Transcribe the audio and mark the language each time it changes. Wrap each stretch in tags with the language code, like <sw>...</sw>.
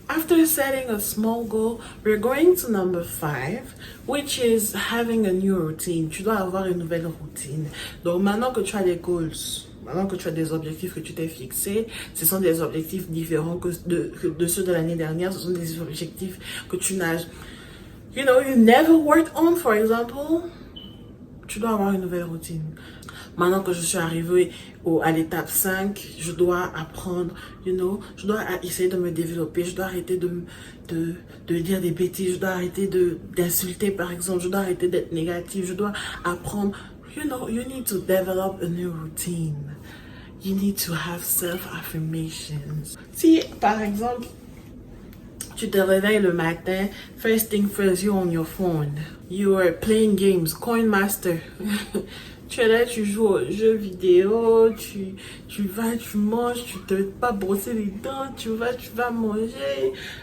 <en>After setting a small goal, we're going to number 5, which is having a new routine.</en> <fr>Tu dois avoir une nouvelle routine. Donc maintenant que tu as des goals, maintenant que tu as des objectifs que tu t'es fixés, ce sont des objectifs différents que de ceux de l'année dernière. Ce sont des objectifs que tu n'as,</fr> <en>you never worked on, for example.</en> <fr>Tu dois avoir une nouvelle routine. Maintenant que je suis arrivée à l'étape 5, je dois apprendre, je dois essayer de me développer, je dois arrêter de dire des bêtises, je dois arrêter d'insulter par exemple, je dois arrêter d'être négative, je dois apprendre,</fr> <en>you need to develop a new routine. You need to have self-affirmations.</en> <fr>Si par exemple, tu te réveilles le matin,</fr> <en>first thing first, you're on your phone. You are playing games, Coin Master.</en> <fr>Tu es là, tu joues aux jeux vidéo, tu vas, tu manges, tu te pas brosser les dents, tu vas manger.</fr>